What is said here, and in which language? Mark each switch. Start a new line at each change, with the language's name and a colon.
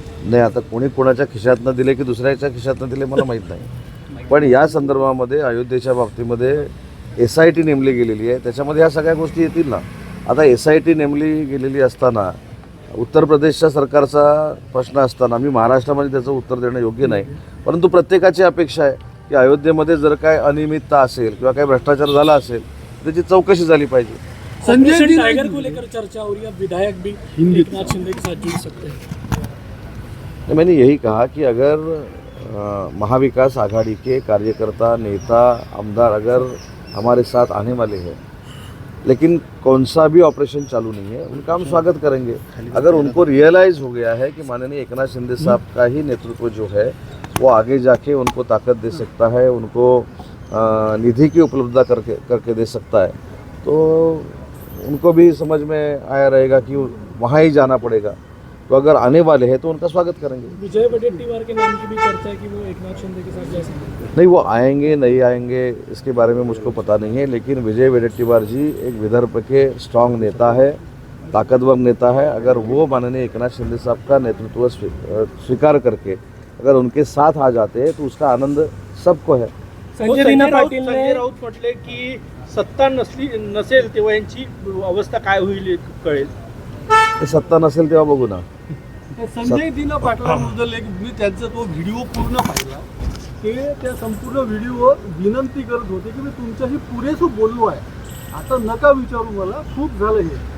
Marathi: नाही, आता कोणी कोणाच्या खिशातनं दिले की दुसऱ्याच्या खिशातनं दिले मला माहीत नाही, पण या संदर्भामध्ये अयोध्येच्या बाबतीमध्ये SIT नेमली गेलेली आहे, त्याच्यामध्ये ह्या सगळ्या गोष्टी येतील ना. आता SIT नेमली गेलेली असताना उत्तर प्रदेशच्या सरकारचा प्रश्न असताना मी महाराष्ट्रामध्ये त्याचं उत्तर देणं योग्य नाही, परंतु प्रत्येकाची अपेक्षा आहे की अयोध्येमध्ये जर काय अनियमितता असेल किंवा काही भ्रष्टाचार झाला असेल त्याची चौकशी झाली पाहिजे.
Hindi: संजय टाइगर को लेकर चर्चा हो रही है, विधायक भी एकनाथ शिंदे के साथ जुड़ सकते हैं. मैंने यही कहा कि अगर महाविकास आघाड़ी के कार्यकर्ता, नेता, आमदार अगर हमारे साथ आने वाले हैं लेकिन कौन सा भी ऑपरेशन चालू नहीं है, उनका हम स्वागत करेंगे. अगर उनको रियलाइज़ हो गया है कि माननीय एकनाथ शिंदे साहब का ही नेतृत्व जो है वो आगे जाके उनको ताकत दे सकता है, उनको निधि की उपलब्धता करके दे सकता है, तो उनको भी समझ में आया रहेगा कि वहाँ ही जाना पड़ेगा. तो अगर आने वाले हैं तो उनका स्वागत करेंगे. विजय वडेट्टीवार के नाम की भी चर्चा है कि वो एकनाथ शिंदे के साथ जा सकते हैं. नहीं, वो आएंगे नहीं आएंगे इसके बारे में मुझको पता नहीं है, लेकिन विजय वडेट्टीवार जी एक विदर्भ के स्ट्रांग नेता है, ताकतवर नेता है. अगर वो माननीय एकनाथ शिंदे साहब का नेतृत्व स्वीकार करके अगर उनके साथ आ जाते हैं तो उसका आनंद सबको है.
Marathi: संजय राऊत म्हटले की सत्ता नसेल तेव्हा यांची अवस्था काय होईल कळेल. ते सत्ता नसेल तेव्हा बघू ना. संजय दिना पाटलाबद्दल एक मी त्यांचा तो व्हिडिओ पूर्ण पाहिला. ते त्या संपूर्ण व्हिडिओ विनंती करत होते की मी तुमच्याशी पुरेसं बोललो आहे, आता नका विचारू, मला खूप झालं हे.